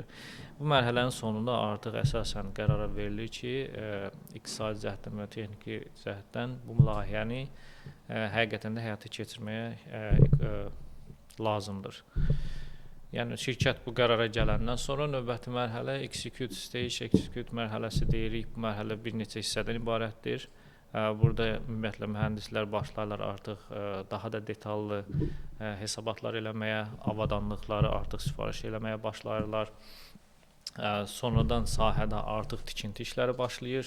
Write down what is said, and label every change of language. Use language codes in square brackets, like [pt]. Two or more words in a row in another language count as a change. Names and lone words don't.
[az] Bu mərhələnin sonunda artıq əsasən qərara verilir ki, iqtisadi cəhətdən və texniki cəhətdən bu layihəni həqiqətən də həyata keçirməyə lazımdır. Yəni şirkət bu qərara gələndən sonra növbəti mərhələ [en] execute stage, [az] execute mərhələsi deyirik. Bu mərhələ bir neçə hissədən ibarətdir. Burada ümumiyyətlə mühəndislər başlayırlar artıq daha da detallı hesabatlar eləməyə, avadanlıqları artıq sifariş eləməyə başlayırlar. Sonradan sahədə artıq tikinti işləri başlayır.